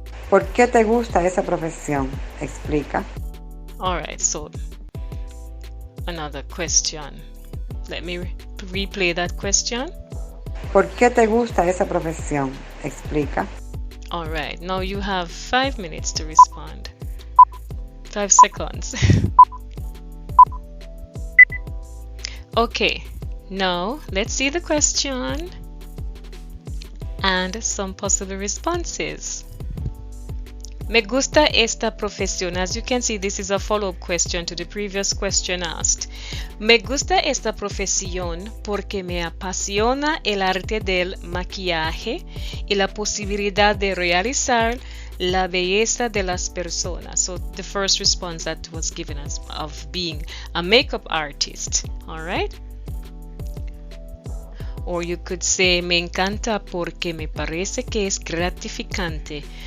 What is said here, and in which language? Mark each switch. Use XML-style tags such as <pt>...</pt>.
<es>¿Por qué te gusta esa profesión? Explica.</es> <en>Alright, so another question. Let me replay that question.</en> <es>¿Por qué te gusta esa profesión? Explica.</es> <en>All right, now you have 5 minutes to respond. 5 seconds. Okay, now let's see the question and some possible responses.</en> <es>Me gusta esta profesión.</es> <en>As you can see, this is a follow-up question to the previous question asked.</en> <es>Me gusta esta profesión porque me apasiona el arte del maquillaje y la posibilidad de realizar la belleza de las personas.</es> <en>So the first response that was given us of being a makeup artist. All right? Or you could say,</en> <es>me encanta porque me parece que es gratificante.</es>